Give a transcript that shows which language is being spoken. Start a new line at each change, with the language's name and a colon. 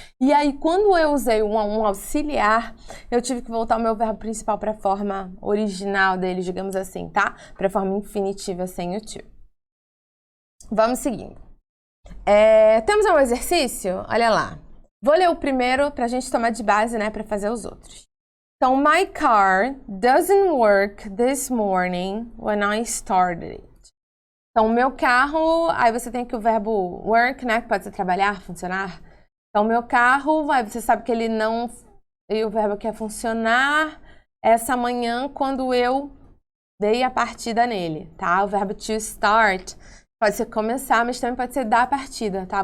Portuguese: E aí, quando eu usei um auxiliar, eu tive que voltar o meu verbo principal para a forma original dele, digamos assim, tá? Para a forma infinitiva sem o to. Vamos seguindo. Temos um exercício? Olha lá. Vou ler o primeiro para a gente tomar de base, né? Para fazer os outros.
English: Então, my car doesn't work this morning when I started it.
Portuguese: Então, o meu carro, aí você tem que o verbo work, né, que pode ser trabalhar, funcionar. Então, o meu carro, aí você sabe que ele não, e o verbo que é funcionar, essa manhã, quando eu dei a partida nele, tá? O verbo to start pode ser começar, mas também pode ser dar a partida, tá?